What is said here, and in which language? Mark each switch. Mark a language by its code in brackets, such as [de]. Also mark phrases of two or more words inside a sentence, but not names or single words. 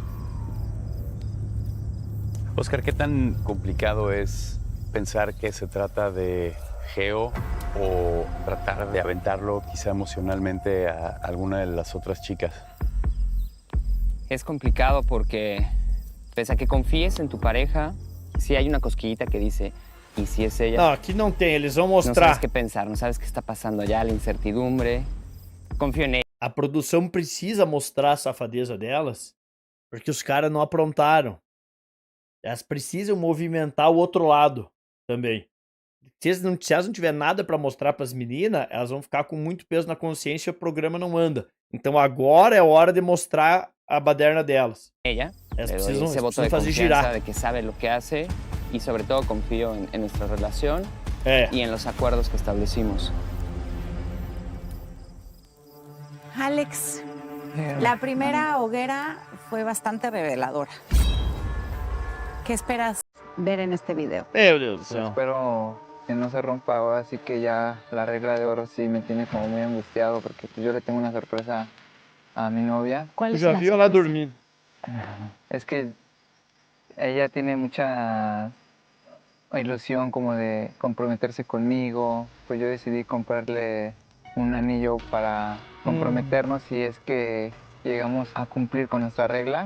[es] Oscar, ¿qué tan complicado es pensar que se trata de Geo o tratar de aventarlo quizá emocionalmente a alguna de las otras chicas? Es complicado porque, pese a que confíes en tu pareja, sí hay una cosquillita que dice, ¿y si es ella? [pt] Não, aqui não tem. Eles vão [es] No sabes [pt] mostrar. [es] qué pensar, no sabes qué está pasando allá, la incertidumbre. Confío en ella. [pt] A produção precisa mostrar a safadeza delas, porque os caras não aprontaram. Elas precisam movimentar o outro lado também. Se elas não tiver nada pra mostrar pras meninas, elas vão ficar com muito peso na consciência e o programa não anda. Então agora é a hora de mostrar a baderna delas. [es] Ella, [pt] Elas [es] le doy [pt] precisam, [es] ese [pt] elas [es] voto [pt] precisam [es] de [pt] fazer [es] confianza [pt] girar. [es] de que sabe lo que hace y sobre todo confío en nuestra relación [pt] É. [es] y en los acuerdos que establecimos. Alex, la primera hoguera fue bastante reveladora. ¿Qué esperas ver en este video? [pt] Meu Deus do [es] Pues [pt] céu. [es] espero que no se rompa ahora, así que ya la regla de oro sí me tiene como muy angustiado, porque pues yo le tengo una sorpresa a mi novia. ¿Cuál [pt] Eu [es] es [pt] já [es] la [pt] vi ela [es] sorpresa? [pt] dormindo. [es] Es que ella tiene mucha ilusión como de comprometerse conmigo, pues yo decidí comprarle un anillo para comprometernos si es que llegamos a cumplir con nuestra regla.